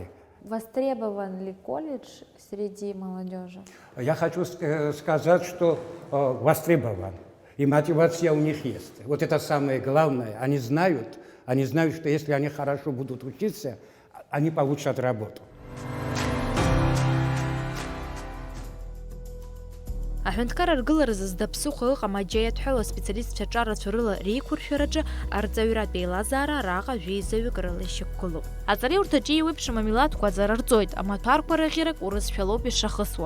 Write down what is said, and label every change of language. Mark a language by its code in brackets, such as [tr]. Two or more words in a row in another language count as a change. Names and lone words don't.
[ru] Востребован ли колледж среди молодежи? Я хочу сказать, что востребован, и мотивация у них есть. Вот это самое главное. Они знают, что если они хорошо будут учиться, они получат работу. [ab] Аҳәынҭқар аргыларазы зда ԥсыхәа ыҟам аџьа иадҳәало аспециалистцәа ҿарацәа рыла реиқәыршәараҿы арҵаҩратә еилазаара араҟа жәеизаҩык рыла ишьақәгылоуп. Аҵараиурҭаҿы еиуеиԥшым амилаҭқәа аҵара рҵоит, амаҭәарқәа рыӷьарак урысшәалоуп ишахысуа.